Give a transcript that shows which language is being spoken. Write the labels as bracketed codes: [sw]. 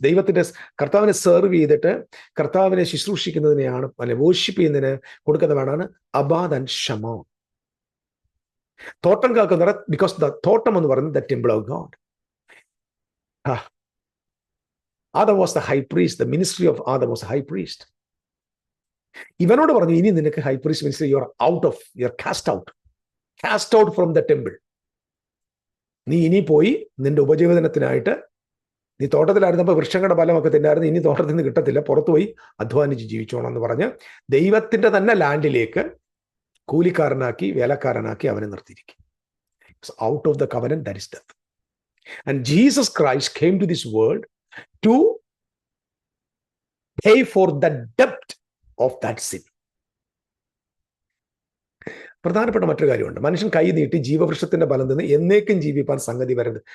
[ml] ദൈവത്തിന്റെ കർത്താവിനെ സെർവ് ചെയ്തിട്ട് കർത്താവിനെ ശുശ്രൂഷിക്കുന്നതിനെയാണ്, അല്ലെ വോർഷിപ്പ് ചെയ്യുന്നതിന് കൊടുക്കുന്നതാണ് അബാദ് ആൻഡ് ഷമാർ. തോട്ടം കാക്കുന്ന, ബിക്കോസ് ദ തോട്ടം എന്ന് പറയുന്നത് [en] The temple of God. Adam was the high priest. The ministry of Adam was a high priest. [ml] ഇവനോട് പറഞ്ഞു, ഇനി നിനക്ക് [en] High priest ministry, you are out of, you are cast out from the temple. [ml] നീ ഇനി പോയി നിന്റെ ഉപജീവനത്തിനായിട്ട്, നീ തോട്ടത്തിലായിരുന്നപ്പോൾ വൃക്ഷങ്ങളുടെ ഫലമൊക്കെ തിന്നായിരുന്നു, ഇനി തോട്ടത്തിൽ നിന്ന് കിട്ടത്തില്ല, പുറത്തുപോയി അധ്വാനിച്ച് ജീവിച്ചോണം എന്ന് പറഞ്ഞ് ദൈവത്തിന്റെ തന്നെ ലാൻഡിലേക്ക് കൂലിക്കാരനാക്കി, വേലക്കാരനാക്കി അവനെ നിർത്തിയിരിക്കും. [en] Out of the covenant, that is death. And Jesus Christ came to this world to pay for the debt of that sin. [ml] പ്രധാനപ്പെട്ട മറ്റൊരു കാര്യമുണ്ട്. മനുഷ്യൻ കൈ നീട്ടി ജീവവൃക്ഷത്തിന്റെ ഫലം നിന്ന് എന്നേക്കും ജീവിപ്പാൻ സംഗതി വരരുത്.